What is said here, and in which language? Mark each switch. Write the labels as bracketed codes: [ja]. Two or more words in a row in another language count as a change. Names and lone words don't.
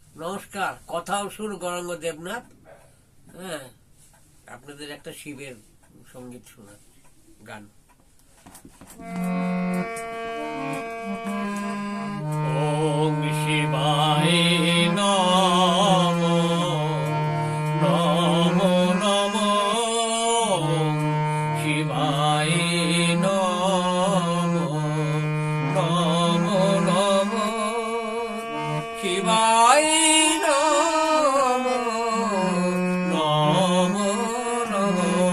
[bn] নমস্কার। কথাও সুর গৌরাঙ্গ দেবনাথ। হ্যাঁ, আপনাদের একটা শিবের সঙ্গীত শোনা গান। [sa] ওম শিবায় নমো নমো নমো শিবায় নমো নমো নমো শিবায় নমো নমো নমো